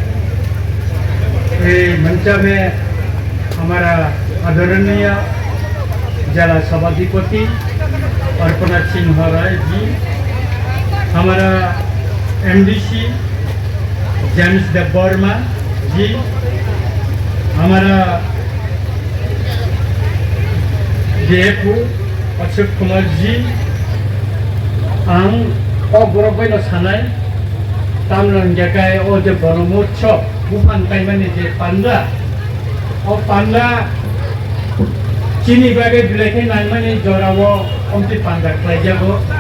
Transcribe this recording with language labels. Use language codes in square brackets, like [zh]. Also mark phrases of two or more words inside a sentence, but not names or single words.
[hi] ये मंचा में हमारा आदरणीय जिला सभाधिपति अर्पणा सिंह राय जी, हमारा एमडीसी जेम्स देवबर्मा जी, हमारा DFO अशोक कुमार जी, [brx] आं गौरवैनो सानाय तामलंगाय ओ जे बनमोत्सव बुफान कायमानि जे पान्डा ओ पान्डा चिनी बागे बिलाइखै नायमानि जरावो कमति पान्डा खालायजागो